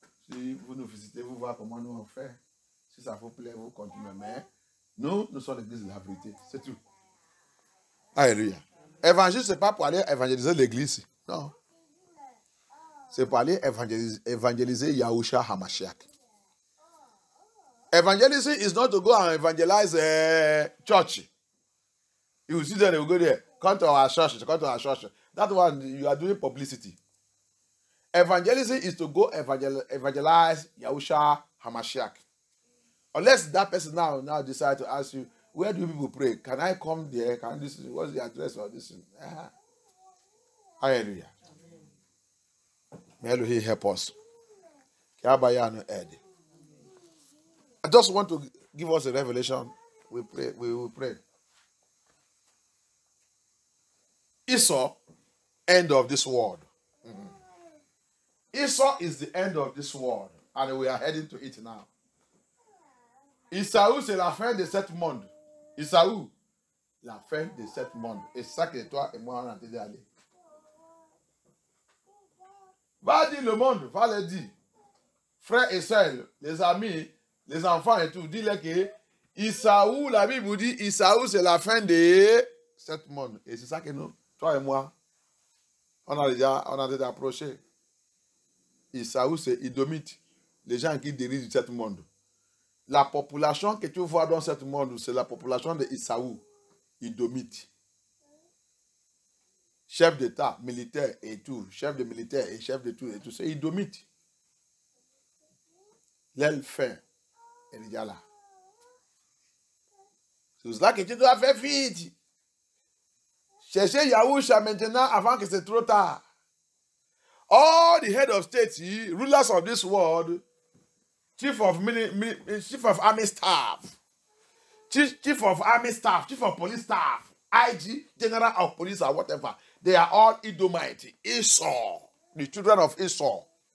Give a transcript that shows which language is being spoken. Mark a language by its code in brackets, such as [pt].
[fr] Si vous nous visitez, vous voyez comment nous on fait. Si ça vous plaît, vous continuez. Mais nous sommes l'église de la vérité. C'est tout. Alléluia. Évangile, ce n'est pas pour aller évangéliser l'église. Non. C'est pour aller évangéliser Yahushua HaMashiach. [en] Evangelism is not to go and evangelize a church. You see them, they will go there. Come to our church. Come to our church. That one, you are doing publicity. Evangelism is to go evangelize Yahushua HaMashiach. Unless that person now decide to ask you, where do people pray? Can I come there? Can this? What's the address of this? Hallelujah. May Elohim help us. I just want to give us a revelation. We pray. We will pray. Esau, end of this world. Esau is the end of this world, and we are heading to it now. [fr] Esaü, c'est la fin de cette monde. Esaü, la fin de cette monde. Et ça que toi et moi on a entendu aller. Va dire le monde, va le dire. Frères et sœurs, les amis, les enfants et tout, dis-le que Esaü, la Bible dit, Esaü, c'est la fin de cette monde. Et c'est ça que nous, toi et moi, on a déjà approché. Esaü, c'est Idomite, les gens qui dirigent ce monde. La population que tu vois dans ce monde, c'est la population de Esaü, Idomite. Chef d'État, militaire et tout, chef de militaire et chef de tout et tout, c'est Idomite. L'aile fin, elle est déjà là. C'est cela que tu dois faire vite. Cherchez Yahushua maintenant avant que c'est trop tard. [en] All the head of state, rulers of this world, chief of army staff, chief of army staff, chief of police staff, IG, general of police or whatever, they are all Edomite, Esau, the children of Esau.